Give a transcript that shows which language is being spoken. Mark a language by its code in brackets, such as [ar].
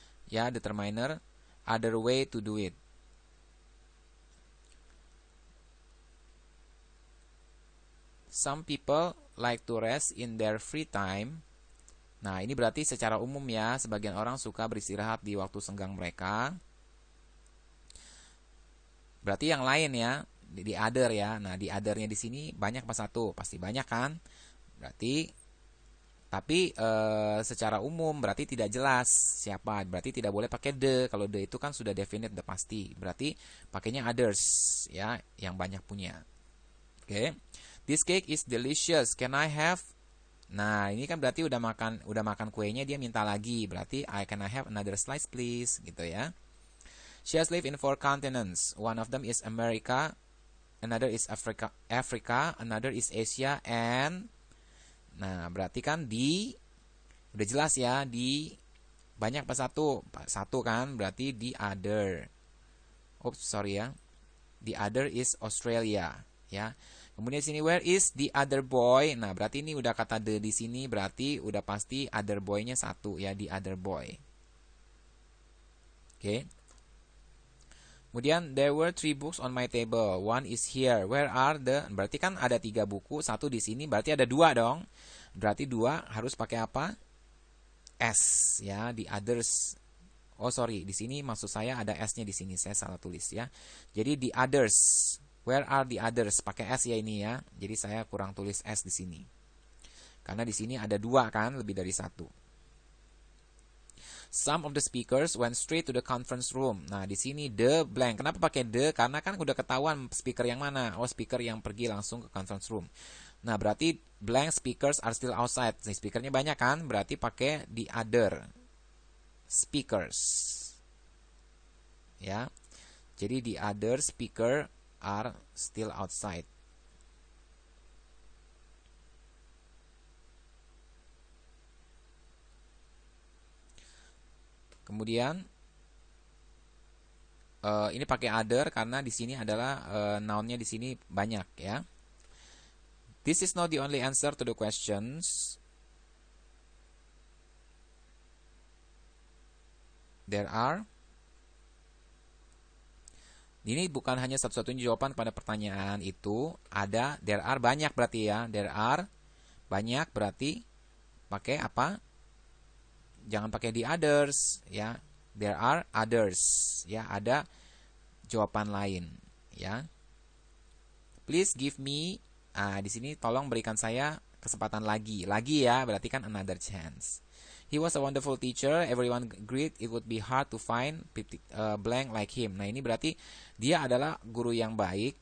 [en] Ya, determiner other way to do it. Some people like to rest in their free time. [id] Nah, ini berarti secara umum ya, sebagian orang suka beristirahat di waktu senggang mereka. Berarti yang lain ya, di other ya. Nah, di other-nya di sini banyak apa satu? Pasti banyak kan? Berarti tapi secara umum berarti tidak jelas siapa. Berarti tidak boleh pakai the. Kalau the itu kan sudah definite, the pasti. Berarti pakainya others ya, yang banyak punya. Oke. [en] This cake is delicious. Can I have? [id] Nah, ini kan berarti udah makan kuenya, dia minta lagi. Berarti [en] can I have another slice please [id] gitu ya. [en] She has lived in 4 continents. One of them is America, another is Africa, another is Asia, and [id] nah, berarti kan di udah jelas ya, di banyak apa satu? Satu kan, berarti the other. Oops, sorry ya. [en] The other is Australia, ya. [id] Kemudian sini [en] where is the other boy? [id] Nah, berarti ini udah kata the di sini, berarti udah pasti other boy-nya satu ya, the other boy. [en] Oke. Kemudian there were 3 books on my table. One is here. Where are the? [id] Berarti kan ada 3 buku, satu di sini, berarti ada 2 dong. Berarti 2 harus pakai apa? S ya, the others. Oh, sorry, di sini maksud saya ada S-nya di sini, saya salah tulis ya. Jadi the others. [en] Where are the others? [id] Pakai S ya ini ya. Jadi saya kurang tulis S di sini. Karena di sini ada 2 kan, lebih dari 1. [en] Some of the speakers went straight to the conference room. [id] Nah, di sini the blank. Kenapa pakai the? Karena kan udah ketahuan speaker yang mana. Oh, speaker yang pergi langsung ke conference room. Nah, berarti [en] blank speakers are still outside. [id] Nah, speakernya banyak kan? Berarti pakai the other speakers. Ya. Jadi [en] the other speaker are still outside. [id] Kemudian ini pakai other karena di sini adalah noun-nya di sini banyak ya. [en] This is not the only answer to the questions. There are. [id] Ini bukan hanya satu-satunya jawaban pada pertanyaan itu. Ada, there are banyak berarti ya. There are banyak berarti pakai apa? Jangan pakai the others ya. [en] There are others [id] ya. Ada jawaban lain ya. Please give me, di sini tolong berikan saya kesempatan lagi. Lagi ya, berarti kan [en] another chance. He was a wonderful teacher. Everyone agreed it would be hard to find blank like him. [id] Nah, ini berarti dia adalah guru yang baik.